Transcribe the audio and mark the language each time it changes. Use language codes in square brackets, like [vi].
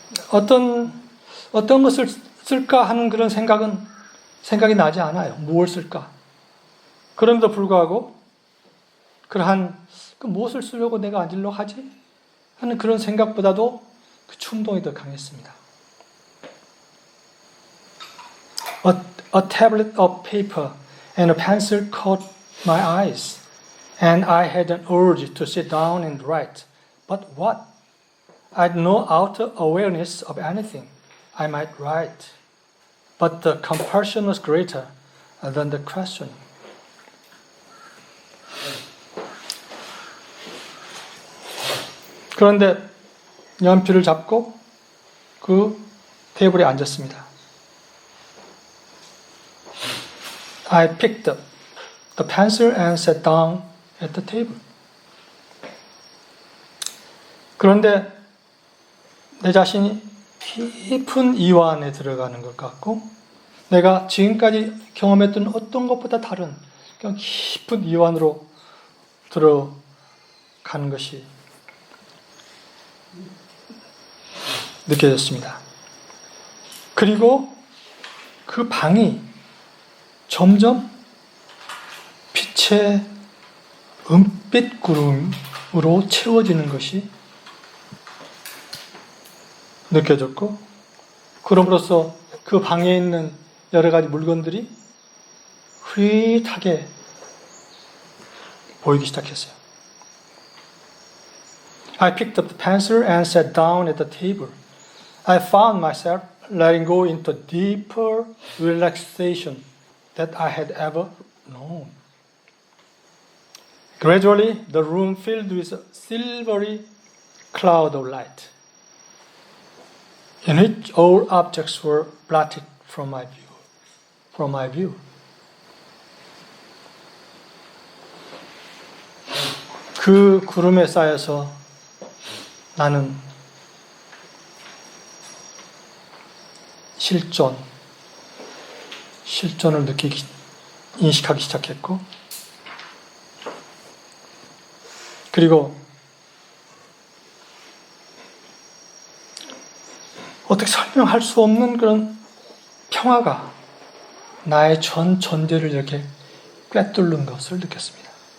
[ko] 어떤 것을 쓸까 하는 그런 생각이 나지 않아요. 무엇을 쓸까? 그럼에도 불구하고 그러한 무엇을 쓰려고 내가 앉으려고 하지? 하는 그런 생각보다도 그 충동이 더 강했습니다. [en] A tablet of paper and a pencil caught my eyes, and I had an urge to sit down and write. But what? I had no outer awareness of anything I might write, but the compulsion was greater than the questioning. [ko] 그런데 연필을 잡고 그 테이블에 앉았습니다. [en] I picked up the pencil and sat down at the table. [ko] 그런데 내 자신이 깊은 이완에 들어가는 것 같고 내가 지금까지 경험했던 어떤 것보다 다른 그냥 깊은 이완으로 들어가는 것이 느껴졌습니다. 그리고 그 방이 점점 빛의 은빛 구름으로 채워지는 것이 느껴졌고, 그럼으로써 그 방에 있는 여러 가지 물건들이 흐릿하게 보이기 시작했어요. [en] I picked up the pencil and sat down at the table. I found myself letting go into deeper relaxation that I had ever known. Gradually, the room filled with a silvery cloud of light, in which all objects were blotted from my view. [ko] 그 구름에 쌓여서 나는 실존을 인식하기 시작했고, 그리고 어떻게 설명할 수 없는 그런 평화가 나의 전 존재를 이렇게 꿰뚫는 것을 느꼈습니다.